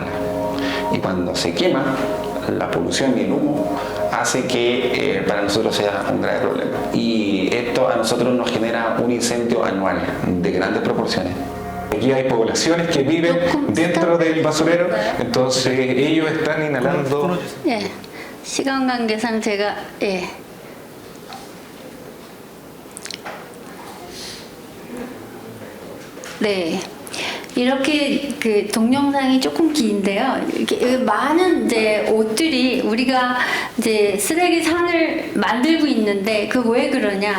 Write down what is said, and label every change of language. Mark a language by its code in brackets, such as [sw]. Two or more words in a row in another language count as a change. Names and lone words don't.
[es] Y cuando se quema, la polución y el humo hace que para nosotros sea un grave problema. Y esto a nosotros nos genera un incendio anual de grandes proporciones. Aquí hay poblaciones que viven dentro del basurero, entonces ellos están inhalando. [ko] 시간 관계상 제가 네. 이렇게 그 동영상이 조금 긴데요. 이렇게 많은 이제 옷들이 우리가 이제 쓰레기 산을 만들고 있는데 그 왜 그러냐?